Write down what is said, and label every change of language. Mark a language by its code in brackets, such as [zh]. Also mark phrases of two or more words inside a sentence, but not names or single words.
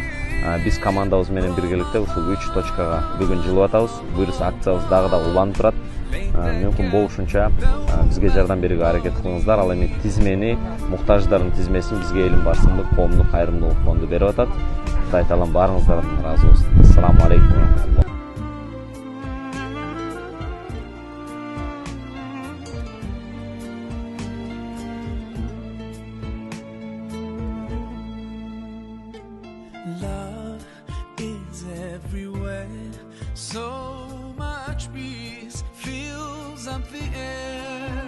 [ky] Биз командабыз менен биргеликте ушул 3 точкага бүгүн жылып атабыз. Буйруса акциябыз дагы да уланып турат. Мүмкүн болушунча бизге жардам берүүгө аракет кылыңыздар. Ал эми тизмени, муктаждардын тизмесин бизге Элим барсындык коомдук кайрымдуулук фонду берип атат. Кудай таалам баарыңыздардан ыраазы болсун. [ar] السلام عليكم. [en] Love is everywhere, so much peace fills up the air.